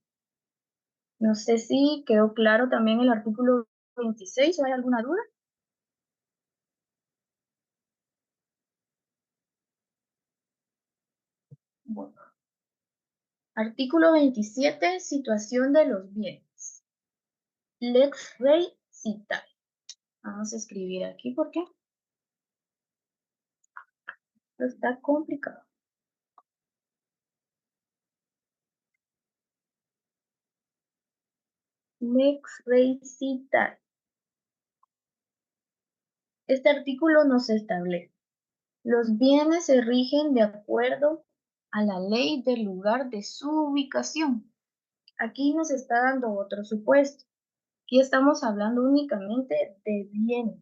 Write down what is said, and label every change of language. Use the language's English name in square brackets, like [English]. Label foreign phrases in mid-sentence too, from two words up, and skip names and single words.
[Spanish] No sé si quedó claro también el artículo 26 o hay alguna duda. Bueno. Artículo 27, situación de los bienes. [Latin] Lex rei citae. [Spanish] Vamos a escribir aquí porque está complicado. [Latin] Lex rei citae. [Spanish] Este artículo nos establece: los bienes se rigen de acuerdo a la ley del lugar de su ubicación. Aquí nos está dando otro supuesto. Aquí estamos hablando únicamente de bienes.